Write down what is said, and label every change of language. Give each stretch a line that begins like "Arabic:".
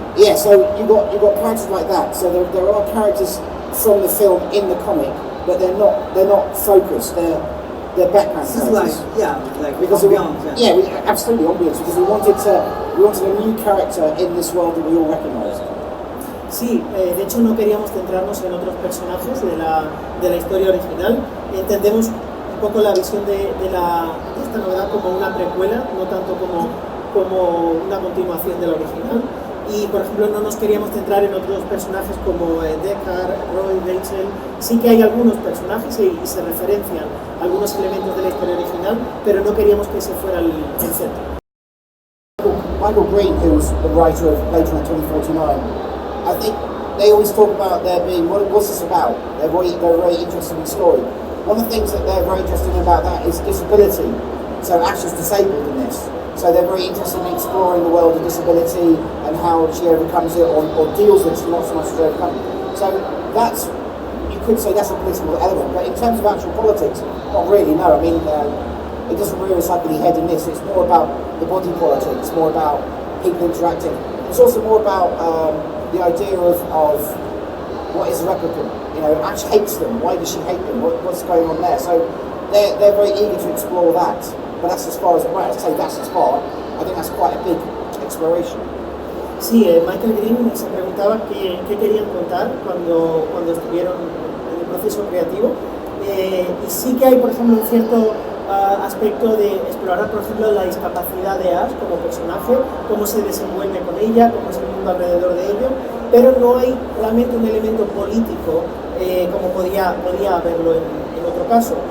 English: Yeah, so you got characters like that. So there are characters from the film in the comic, but they're not focused. the background This is like, characters. like Because ambiance, absolutely ambience, because we wanted a new character in this world that we all recognised.
Spanish: Sí, de hecho no queríamos centrarnos en otros personajes de la historia original. Entendemos un poco la visión de esta novedad como una precuela, no tanto como una continuación de la original. Y por ejemplo no nos queríamos centrar en otros personajes como Deckard, Roy, Rachel. Sí que hay algunos personajes y se referencian algunos elementos de la historia original, pero no queríamos que ese fuera el centro.
English: Michael Green, who's the writer of Blade Runner 2049, I think they always talk about there being, what's this about? They're very interested in the story. One of the things that they're very interested in about that is disability. So Ash is disabled in this. So they're very interested in exploring the world of disability and how she overcomes it or deals with it, not so much as overcome it. So that's, you could say that's a political element, but in terms of actual politics, not really, no. I mean, it doesn't rear its ugly head in this. It's more about the body politics, more about people interacting. It's also more about the idea of what is a replicant. You know, Ash hates them. Why does she hate them? What's going on there? So they're very eager to explore that. But that's as far as, well, I'd say that's as far. I think that's quite a big exploration.
Spanish: Sí, Michael Green se preguntaba qué querían contar cuando estuvieron en el proceso creativo. Y sí que hay, por ejemplo, un cierto aspecto de explorar, por ejemplo, la discapacidad de Ash como personaje, cómo se desenvuelve con ella, cómo es el mundo alrededor de ello, pero no hay realmente un elemento político como podía haberlo en otro caso.